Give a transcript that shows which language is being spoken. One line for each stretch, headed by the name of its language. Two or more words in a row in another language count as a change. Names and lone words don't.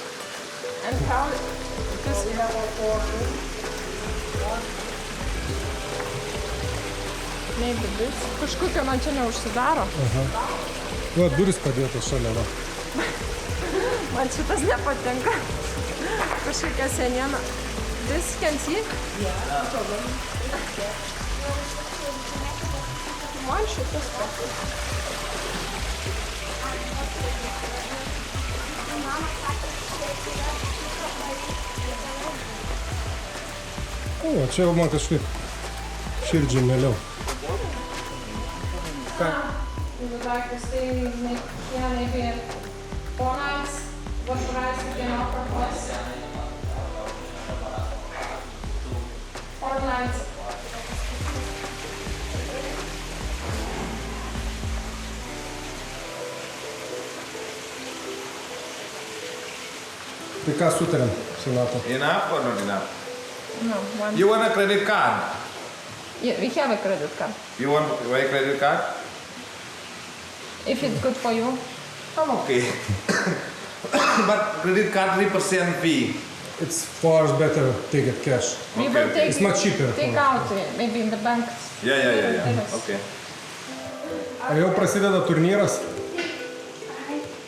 English: And how this level 4? Maybe this.
Lithuanian: Kažkokio man čia neužsidaro. Va, duris padėtos šalia, va. Man šitas nepatinka. Kažkokia seniena.
English: This can see? Yeah.
Lithuanian: Man šitas patinka. O, čia jau man kažkaip širdžiai mieliau.
English: You would like to stay here maybe 4 nights? What price you can offer us? 4 nights.
Lithuanian: Tai ką sutarėm, Sonata?
English: Enough or not enough? No, one. You want a credit card? Yeah, we have a credit card. You want a credit card? If it's good for you. I'm okay. But credit card 3% fee. It's far better take it cash. We Okay, will okay. take It's much cheaper Take for- out maybe in the bank. Yeah. Okay.
Lithuanian: Ar jau prasideda turnyras?